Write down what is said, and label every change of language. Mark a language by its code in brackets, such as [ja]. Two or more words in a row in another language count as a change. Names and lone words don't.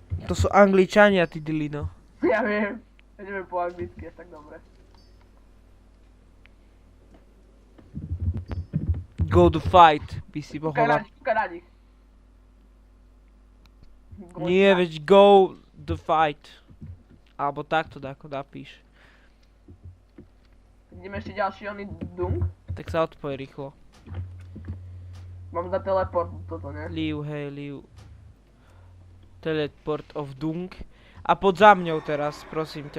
[sk] to sú Angličania, ty dilino. Ja viem. Ja neviem po anglicky, až tak dobre. [en] Go to fight, [sk] by si mohol Kúkaj na nich. Nie, veď [en] go the fight. [sk] Alebo takto ako napíš. Ideme ešte ďalší oný dung. Tak sa odpoj rýchlo. Mám za teleport toto, ne? Liu, hej, Liu. [en] Teleport of Dung. [sk] A pod za mňou teraz, prosím ťa.